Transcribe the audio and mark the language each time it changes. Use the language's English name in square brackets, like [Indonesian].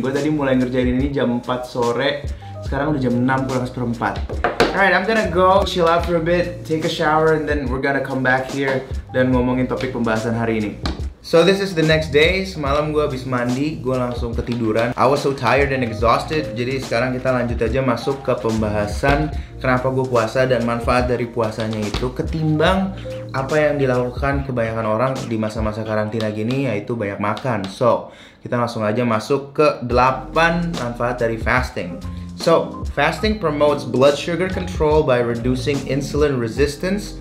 [Indonesian] Gue tadi mulai ngerjain ini jam 4 sore. Sekarang udah jam 6 kurang seperempat. [English] Alright, I'm gonna go chill out for a bit, take a shower, and then we're gonna come back here [Indonesian] dan ngomongin topik pembahasan hari ini. [English] So this is the next day. [Indonesian] Semalam gue habis mandi, gue langsung ketiduran. [English] I was so tired and exhausted. [Indonesian] Jadi sekarang kita lanjut aja masuk ke pembahasan kenapa gue puasa dan manfaat dari puasanya itu ketimbang apa yang dilakukan kebanyakan orang di masa-masa karantina gini, yaitu banyak makan. So kita langsung aja masuk ke 8 manfaat dari fasting. [English] So, fasting promotes blood sugar control by reducing insulin resistance.